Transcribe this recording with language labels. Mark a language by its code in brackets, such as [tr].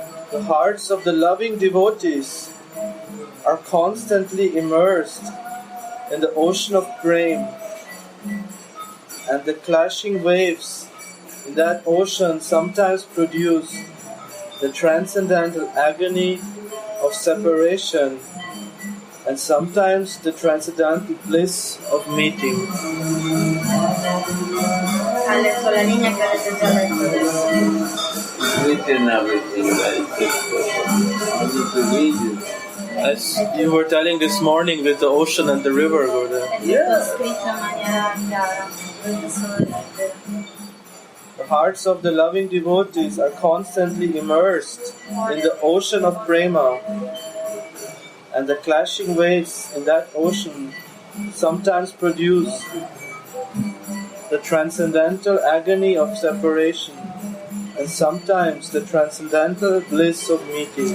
[en] The hearts of the loving devotees are constantly immersed in the ocean of prema, and the clashing waves in that ocean sometimes produce the transcendental agony of separation and sometimes the transcendental bliss of meeting. [it] Ha letto la linea che avete già letto adesso. [en] Written everything very simple. How to read it? As you were telling this morning with the ocean and the river, Gurudev. [it] È tutto scritto in maniera chiara. Dovete solo leggere. [en] The hearts of the loving devotees are constantly immersed in the ocean of prema, and the clashing waves in that ocean sometimes produce the transcendental agony of separation and sometimes the transcendental bliss of meeting.